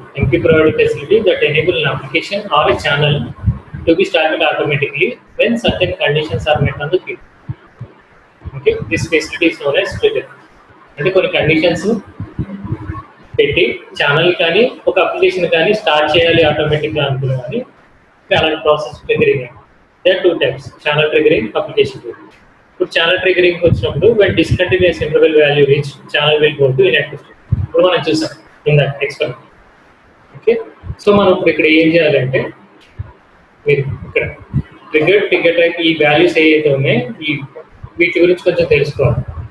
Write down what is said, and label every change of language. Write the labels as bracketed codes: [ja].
[en] MQ provide facility that enable an application or a channel to be started automatically when certain conditions are met on the queue. Okay, this facility is known as trigger. [te] అంటే కొన్ని conditions పెట్టి channel కానీ ఒక application కానీ start చేయాలి ఆటోమేటిక్గా అనుకున్నా కానీ అలాంటి process triggering. [en] They are two types, channel triggering, application triggering. [te] ఇప్పుడు ఛానల్ ట్రిగరింగ్ వచ్చినప్పుడు [en] when discontinuous interval value reach channel will go to inactive state. [te] ఇప్పుడు మనం చూసాం [en] In that experiment. [te] Okay so మనం ఇప్పుడు ఇక్కడ ఏం చేయాలంటే మీరు ఇక్కడ ట్రిగర్ టైప్ ఈ వాల్యూస్ ఏవైతే ఉన్నాయో వీటి గురించి కొంచెం తెలుసుకోవాలి.